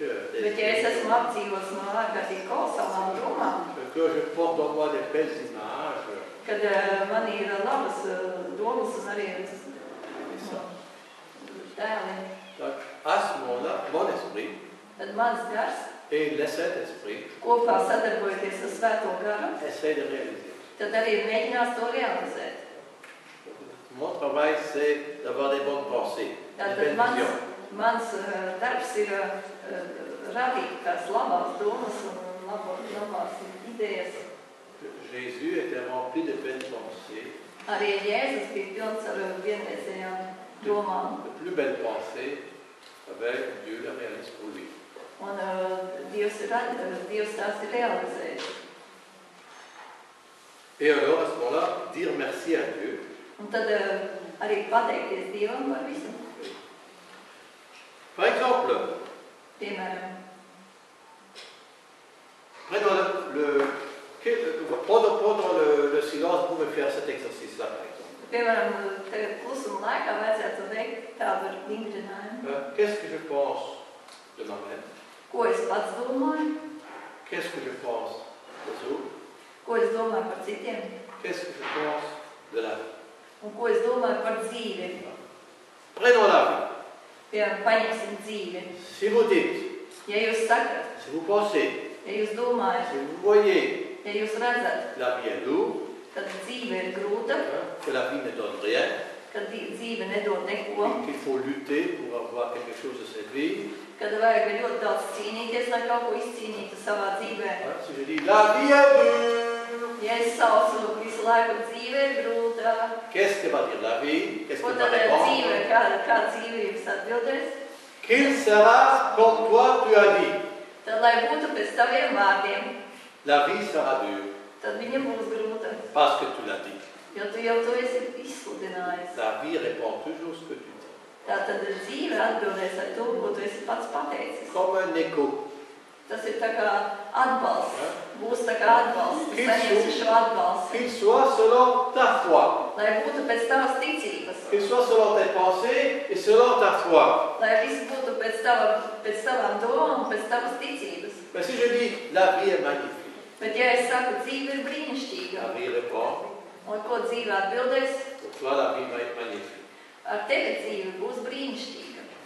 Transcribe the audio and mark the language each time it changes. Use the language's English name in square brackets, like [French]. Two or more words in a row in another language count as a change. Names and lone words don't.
[Latvian] Bet ja es esmu apdzīvots no ārkārtīgi kolosālām domām, [French] que je porte en moi des belles images, [Latvian] kad man ir labas domas un arī tēli, [French] donc, à ce moment-là, mon esprit [Latvian] tad mans gars [French] et le Saint-Esprit [Latvian] kopā sadarbojoties ar Svēto garu, [French] essaient de réaliser. [Latvian] tad arī mēģinās to realizēt. [French] Mon travail, c'est d'avoir des bonnes pensées, des [Latvian] Tātad [French] belles visions. [Latvian] mans darbs ir radīt tās labās domas un labās idejas. [French] Jésus était rempli de belles pensées. [Latvian] Arī Jēzus bija pilns ar vienreizējām domām. [French] De plus belles pensées, avec Dieu la réalise pour lui. [Latvian] Un Dievs tās ir realizējis. [French] Et alors, à ce moment-là, dire merci à Dieu. [Latvian] Un tad arī pateikties Dievam par visu. [French] Par exemple, [Latvian] Piemēram, [French] pendant le silence, vous pouvez faire cet exercice-là, par exemple. [Latvian] piemēram, tagad klusuma laikā vajadzētu veikt tādu vingrinājumu. [French] Qu'est-ce que je pense de moi-même? [Latvian] Ko es pats domāju, [French] Qu'est-ce que je pense des autres? [Latvian] ko es domāju par citiem [French] Qu'est-ce que je pense de la vie? [Latvian] un ko es domāju par dzīvi. [French] Prenons la vie. [Latvian] Piemēram, paņemsim dzīvi. [French] Si vous dites, [Latvian] Ja jūs sakat, [French] si vous pensez, [Latvian] ja jūs domājat, [French] si vous voyez, [Latvian] ja jūs redzat, [French] la vie est lourde, [Latvian] kad dzīve ir grūta, [French] que la vie ne donne rien, [Latvian] kad dzīve nedod neko, [French] qu'il faut lutter pour avoir quelque chose de cette vie. [Latvian] kad vajag ļoti daudz cīnīties, lai kaut ko izcīnītu savā dzīvē. [French] Si je dis, la vie est dure, [Latvian] Ja es saucu visu laiku, dzīve ir grūta, [French] qu'est-ce que va dire la vie? Qu'est-ce [Latvian] ko [French] que va [Latvian] tad dzīve, [French] répondre? [Latvian] kā dzīve jums atbildēs? [French] Qu'il sera comme toi tu as dit. [Latvian] Tad, lai būtu pēc taviem vārdiem, [French] La vie sera dure, [Latvian] tad viņa būs grūta, [French] parce que tu l'as dit. [Latvian] jo tu jau to esi izsludinājis. [French] La vie répond toujours ce que tu dis. [Latvian] Tātad dzīve atbildēs ar to, ko tu esi pats pateicis. [French] Comme un écho. [Latvian] Tas ir tā kā atbalsts, būs tā kā atbalsts, tu [French] Qu'il [Latvian] saņemsi šo atbalstu. [French] Qu'il soit selon ta foi. [Latvian] Lai būtu pēc tavas ticības, [French] Qu'il soit selon tes pensées et selon ta foi. [Latvian] lai viss būtu pēc tavām domām un pēc tavas ticības. [French] Mais si je dis, la vie est magnifique, [Latvian] Bet ja es saku, dzīve ir brīnišķīga, [French] la vie répond, [Latvian] un ko dzīve atbildēs, [French] pour toi la vie va être magnifique. [Latvian] ar tevi dzīve būs brīnišķīga.